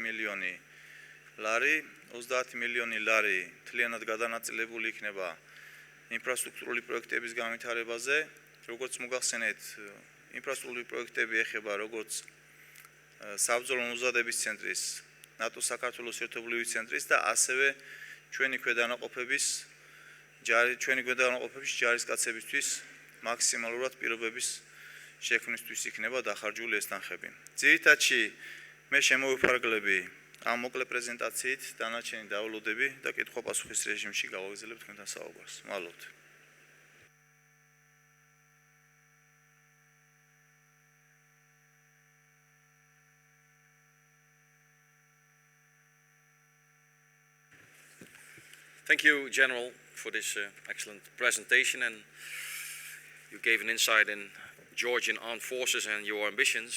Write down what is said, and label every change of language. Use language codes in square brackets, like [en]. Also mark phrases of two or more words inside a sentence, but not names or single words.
[ka] მილიონი ლარი, 30 მილიონი ლარი მთლიანად გადანაწილებული იქნება ინფრასტრუქტურული პროექტების განვითარებაზე, როგორც მოგახსენეთ, ინფრასტრუქტურული პროექტები ეხება როგორც საბრძოლო მომზადების ცენტრის, ნატო საქართველოს ერთობლივი ცენტრის და ასევე ჩვენი ქვედანაყოფების ჯარისკაცებისთვის მაქსიმალურად პირობების შექმნისთვის იქნება დახარჯული ეს თანხები. ძირითადში მე შემოვიფარგლები ამ მოკლე პრეზენტაციით, დანარჩენი დავალოდები და კითხვა-პასუხის რეჟიმში გავაგრძელებ თქვენთან საუბარს. მადლობთ. [en] Thank you, General, for this excellent presentation, and you gave an insight in Georgian armed forces and your ambitions.